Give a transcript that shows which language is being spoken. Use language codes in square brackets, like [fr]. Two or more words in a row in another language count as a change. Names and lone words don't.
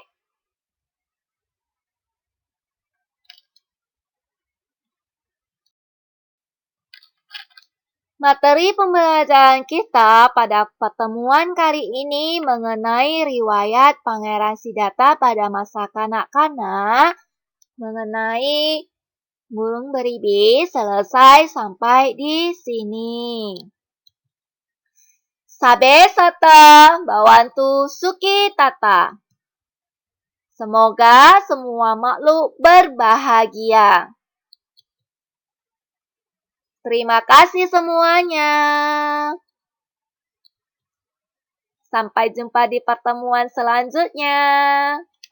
[id] Materi pembelajaran kita pada pertemuan kali ini mengenai riwayat Pangeran Siddhartha pada masa kanak-kanak, mengenai burung beribi selesai sampai di sini. [pi] Sabe sata bawantu suki tata. [id] Semoga semua makhluk berbahagia. Terima kasih semuanya. Sampai jumpa di pertemuan selanjutnya.